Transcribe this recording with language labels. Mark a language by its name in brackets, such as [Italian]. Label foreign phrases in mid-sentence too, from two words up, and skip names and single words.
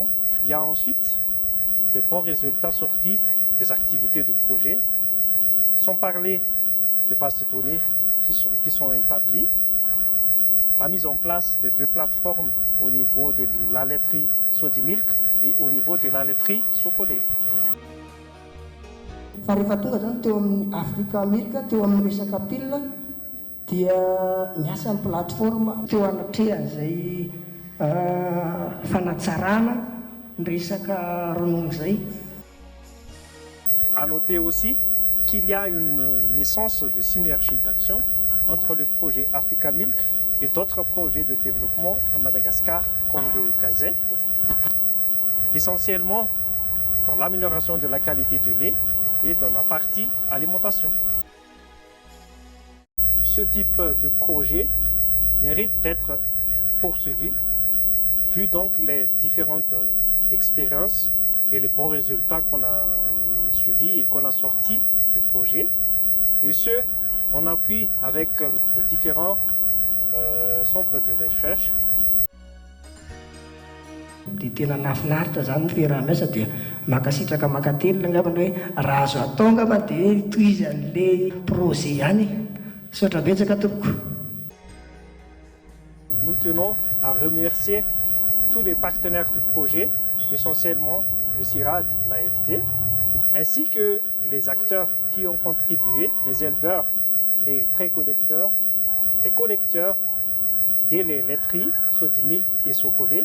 [French] Il y a ensuite des bons résultats sortis des activités du projet, sans parler des bases de données qui sont établies, la mise en place des deux plateformes au niveau de la laiterie Sotimilk et au niveau de la laiterie Sokolé. [Malagasy] Fa rehefa tonga zany teo amin'ny Afrika Amerika teo amin'ny resaka pile dia niasa amin'ny plateforme teo anatrehana izay fanatsarana ny resaka ronono izay. [French] À noter aussi qu'il y a une naissance de synergie d'action entre le projet Africa Milk et d'autres projets de développement à Madagascar comme le CASEF, essentiellement dans l'amélioration de la qualité du lait et dans la partie alimentation. Ce type de projet mérite d'être poursuivi, vu donc les différentes expériences et les bons résultats qu'on a suivis et qu'on a sortis du projet. Et ce, en appui avec les différents centres de recherche. [Malagasy] Dia tena nafinaritra zany ny fiaraha-miasa dia makasitraka makatelina angambany hoe raha azo atao angamba dia tohizan'ilay projet ihany. Saotra betsaka tompoko. [French] Nous tenons à remercier tous les partenaires du projet, essentiellement le CIRAD, l'AFT, ainsi que les acteurs qui ont contribué, les éleveurs, les pré-collecteurs, les collecteurs et les laiteries, Sodimilk et Socolé.